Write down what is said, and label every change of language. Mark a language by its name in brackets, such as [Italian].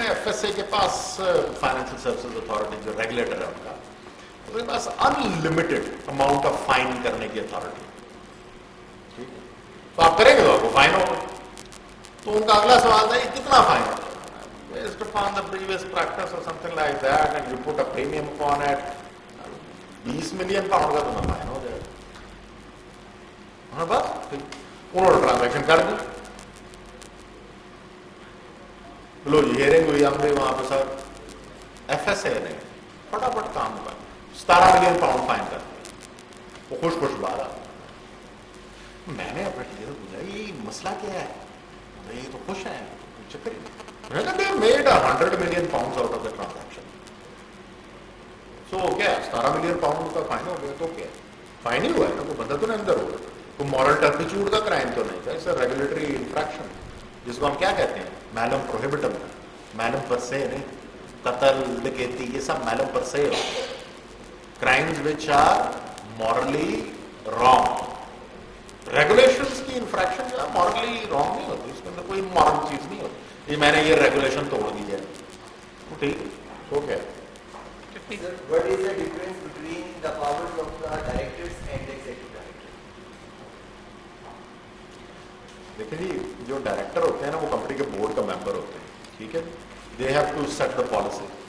[Urdu] F S A کے پاس financial services authority جو regulator ہے ان کا, اس کے پاس انلمیٹڈ اماؤنٹ آف فائن کرنے کی اتھارٹی. ٹھیک ہے, تو آپ کریں گے تو آپ کو فائن ہوگا. تو ان کا اگلا سوال تھا یہ کتنا فائن ہے؟ [English] Based upon the previous practice or something like that, and you put a premium upon it, [Urdu] 20 million pound کا تمہیں فائن ہو جائے گا. ہاں بس انہوں نے ٹرانزیکشن کر دی. لو جی ہیئرنگ ہوئی, ہم بھی وہاں پہ سر ایف ایس اے نے فٹافٹ کام ہوا, 17 ملین پاؤنڈ فائن کر دیا. وہ خوش خوش باہر آ. میں نے اپنے ٹیچر سے پوچھا یہ مسئلہ کیا ہے؟ یہ تو خوش ہیں, چکر ہی میں نے کہا [English] Made 100 million pound out of the transaction. [Urdu] سو کیا 17 ملین پاؤنڈ کا فائن ہو گیا تو کیا فائن ہی ہوا ہے نا, کوئی بندہ تو نہیں اندر ہو گیا, کوئی مورل ٹرپیچیوڈ کا کرائم تو نہیں تھا. اس ریگولیٹری انفریکشن جس کو ہم کیا کہتے ہیں میلم پروہیبٹم, میلم پر سے نہیں, قتل ڈکیتی یہ سب میلم پر سے ہوتے ہیں, [English] Crimes which are morally wrong. [Urdu] Regulations کی انفریکشن جو ہے مورلی رانگ نہیں ہوتی, اس کے اندر کوئی مورل چیز نہیں ہوتی. یہ میں نے یہ ریگولیشن توڑ دی ہے, ٹھیک ہو گیا. [English] Sir, what is the difference between the powers of the directors and the executive director? [Urdu] دیکھیں جی جو ڈائریکٹر ہوتے ہیں نا وہ کمپنی کے بورڈ کا ممبر ہوتے ہیں, ٹھیک ہے, [English] They have to set the policy.